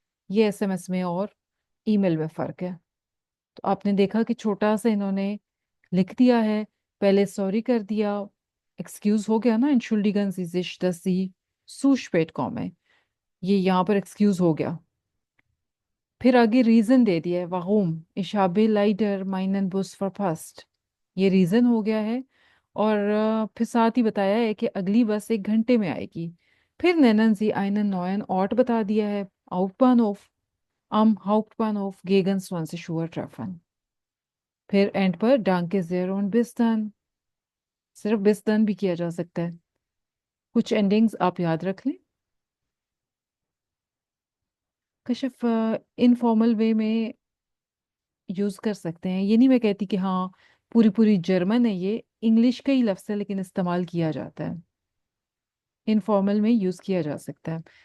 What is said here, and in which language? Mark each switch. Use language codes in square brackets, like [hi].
[hi] ये एसएमएस में और ईमेल में फर्क है। तो आपने देखा कि छोटा सा इन्होंने लिख दिया है, पहले सॉरी कर दिया, एक्सक्यूज हो गया ना, [de] entschuldigen Sie sich, dass Sie zu spät kommen, [hi] ये यहाँ पर एक्सक्यूज हो गया। फिर आगे रीजन दे दिया है, [de] warum ich habe leider meinen Bus verpasst, [hi] ये रीजन हो गया है। और फिर साथ ही बताया है कि अगली बस 1 घंटे में आएगी। फिर [de] nennen Sie einen neuen Ort [hi] बता दिया है, Hauptbahnhof, [de] am Hauptbahnhof gegen 20 Uhr treffen। [hi] फिर एंड पर डांके ज़ेर [de] und bis dann, [hi] सिर्फ [de] bis dann [hi] भी किया जा सकता है। कुछ एंडिंग्स आप याद रख लें। कशिफ इनफॉर्मल वे में यूज कर सकते हैं, ये नहीं मैं कहती कि हाँ पूरी पूरी जर्मन है, ये इंग्लिश का ही लफ्ज़ है लेकिन इस्तेमाल किया जाता है, इनफॉर्मल में यूज किया जा सकता है।